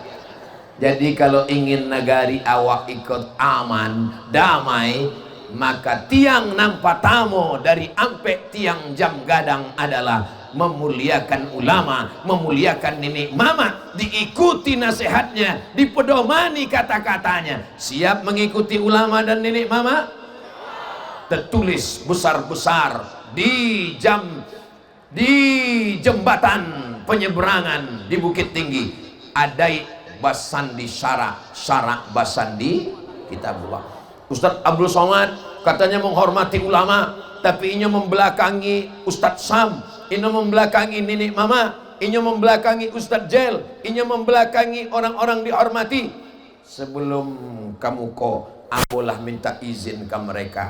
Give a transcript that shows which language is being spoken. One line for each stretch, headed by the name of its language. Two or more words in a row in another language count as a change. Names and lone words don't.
Indonesian: Jadi kalau ingin negari awak ikut aman, damai, maka
Minangkabau: tiang nampatamo dari ampe tiang jam gadang
Indonesian: adalah memuliakan ulama, memuliakan nenek mama, diikuti nasihatnya, dipedomani kata-katanya. Siap mengikuti ulama dan nenek mama? Tertulis besar-besar di jembatan penyeberangan di Bukit Tinggi,
Minangkabau: adai basandi syarak basandi kitabullah.
Indonesian: Ustadz Abdul Somad katanya menghormati ulama, tapi ini membelakangi Ustadz Sam, ini membelakangi nenek mama, ini membelakangi Ustadz Jel, ini membelakangi orang-orang dihormati. Sebelum kamu ambolah minta izin ke mereka.